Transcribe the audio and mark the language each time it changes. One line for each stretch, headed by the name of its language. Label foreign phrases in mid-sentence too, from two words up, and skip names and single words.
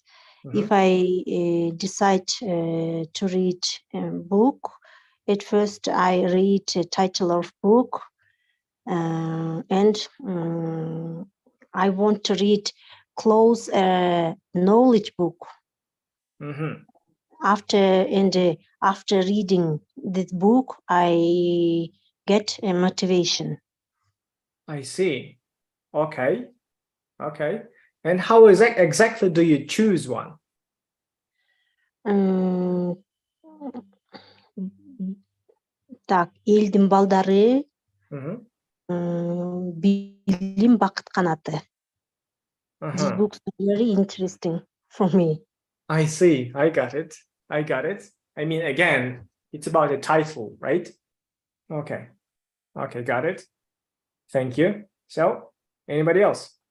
English: If I decide to read a book, at first I read the title of book, and I want to read close knowledge book. After reading this book, I get a motivation. I see. Okay. And how exactly do you choose one?
Kyrgyz: Так, элдин балдары, билим бакыт канаты.
English: These books are very interesting for me. I see. I got it. I mean, again, it's about the title, right? Okay, got it. Thank you. So, anybody else?